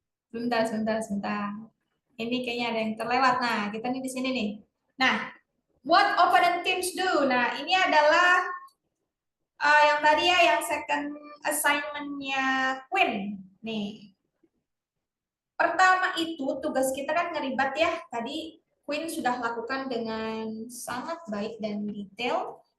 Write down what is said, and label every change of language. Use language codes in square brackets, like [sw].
[id] Sebentar. Ini kayaknya ada yang terlewat. Nah, kita nih di sini nih. [en] Nah, what opponent teams do? [id] Nah, ini adalah yang tadi ya, yang second assignment-nya Queen. Nih, pertama itu tugas kita kan ngeribat ya. Tadi Queen sudah lakukan dengan sangat baik dan detail.